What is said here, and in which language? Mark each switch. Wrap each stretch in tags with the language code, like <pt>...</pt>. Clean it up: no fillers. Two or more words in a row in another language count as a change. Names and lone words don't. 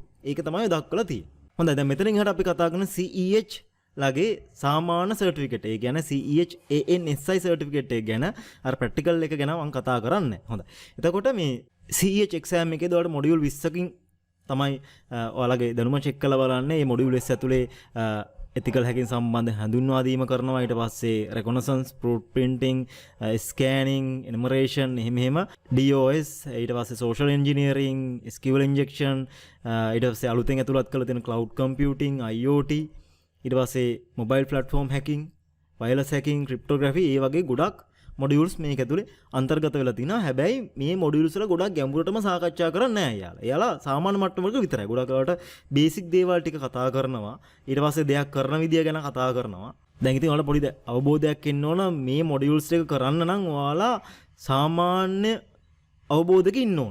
<si>ඒක තමයි දක්වලා තියෙන්නේ. හොඳයි දැන් මෙතනින් එහාට අපි කතා කරන CEH ලගේ සාමාන්‍ය සර්ටිෆිකේට් ඒ කියන්නේ CEH ANSI සර්ටිෆිකේට් එක ගැන අර ප්‍රැක්ටිකල් එක ගැන මම කතා කරන්නේ. හොඳයි. එතකොට මේ CEH exam එකේදී ඔයාලට මොඩියුල් 20කින් තමයි ඔයාලගේ දැනුම චෙක් කරලා බලන්නේ. මේ මොඩියුල් 20 ඇතුලේ</si> <en>ethical hacking</en> <si>සම්බන්ධ හඳුන්වා දීම කරනවා. ඊට පස්සේ</si> <en>reconnaissance, proof printing, scanning, enumeration</en> <si>එහෙම DOS, ඊට පස්සේ</si> <en>social engineering, SQL injection,</en> <si>ඊට පස්සේ අලුතෙන් ඇතුළත් කරලා තියෙන</si> <en>cloud computing, IoT,</en> <si>ඊට පස්සේ</si> <en>mobile platform hacking, wireless hacking, cryptography</en> <si>ඒ වගේ ගොඩක් මොඩියුල්ස් මේක ඇතුලේ අන්තර්ගත වෙලා තිනවා. හැබැයි මේ මොඩියුල්ස් වල ගොඩක් ගැඹුරටම සාකච්ඡා කරන්නේ නැහැ යාළුවා. එයාලා සාමාන්‍ය මට්ටමක විතරයි. ගොඩක් වෙලාවට බේසික් දේවල් ටික කතා කරනවා. ඊට පස්සේ දෙයක් කරන විදිය ගැන කතා කරනවා. දැන් ඉතින් ඔයාලා පොඩි අවබෝධයක් එන්න ඕන මේ මොඩියුල්ස් ටික කරන්න නම් ඔයාලා සාමාන්‍ය අවබෝධයක ඉන්න ඕන.</si>